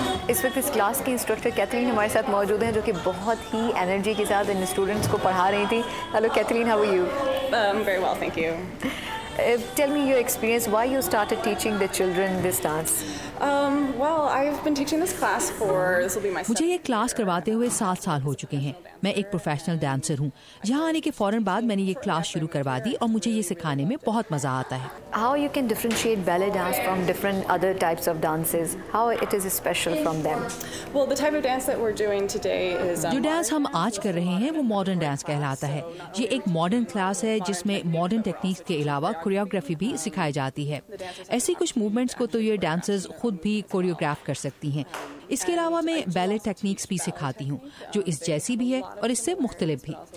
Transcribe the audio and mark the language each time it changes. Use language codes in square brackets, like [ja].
[hi] इस वक्त इस क्लास की इंस्ट्रक्टर कैथरीन हमारे साथ मौजूद हैं, जो कि बहुत ही एनर्जी के साथ इन स्टूडेंट्स को पढ़ा रही थी। [en] Hello Catherine, how are you? Very well, thank you. Tell me your experience. Why you started teaching the children this dance? Well, I've been teaching this class for, this will be my [hi] मुझे ये class करवाते हुए 7 साल हो चुके हैं। मैं एक प्रोफेशनल डांसर हूँ। यहाँ आने के फौरन बाद मैंने ये क्लास शुरू करवा दी और मुझे ये सिखाने में बहुत मजा आता है। [en] How you can differentiate ballet dance from different other types of dances? How it is special from them? Well, the type of dance that we're doing today is [hi] जो डांस हम आज कर रहे हैं वो मॉडर्न डांस कहलाता है। ये एक मॉडर्न क्लास है जिसमें मॉडर्न टेक्निक्स के अलावा कोरियोग्राफी भी सिखाई जाती है। ऐसी कुछ मूवमेंट्स को तो ये डांसर्स खुद भी कोरियोग्राफ कर सकती हैं। इसके अलावा मैं बैले टेक्निक्स भी सिखाती हूँ जो इस जैसी भी है और इससे मुख्तलिफ भी।